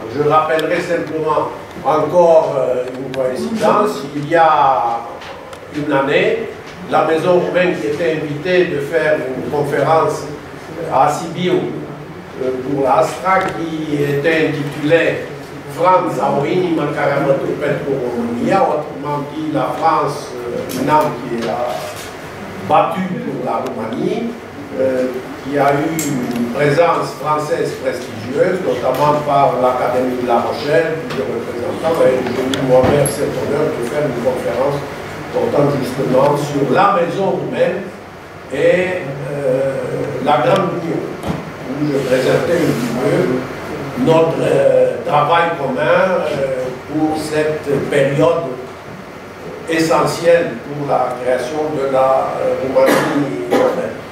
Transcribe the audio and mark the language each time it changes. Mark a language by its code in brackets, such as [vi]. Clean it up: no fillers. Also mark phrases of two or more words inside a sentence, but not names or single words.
[fr] Je rappellerai simplement encore une coïncidence. Il y a une année, la Maison roumaine qui était invitée de faire une conférence à Sibiu pour l'Astra qui était intitulée [ro] Franța, o inimă care a bătut pentru România, [fr] autrement dit la France, une âme qui a battu pour la Roumanie, qui a eu une présence française prestigieuse, notamment par l'Académie de La Rochelle, plusieurs représentants, et j'ai eu moi-même cet honneur de faire une conférence portant justement sur la maison roumaine et la Grande Union, où je présentais un petit peu notre travail commun pour cette période essentielle pour la création de la Roumanie urbaine.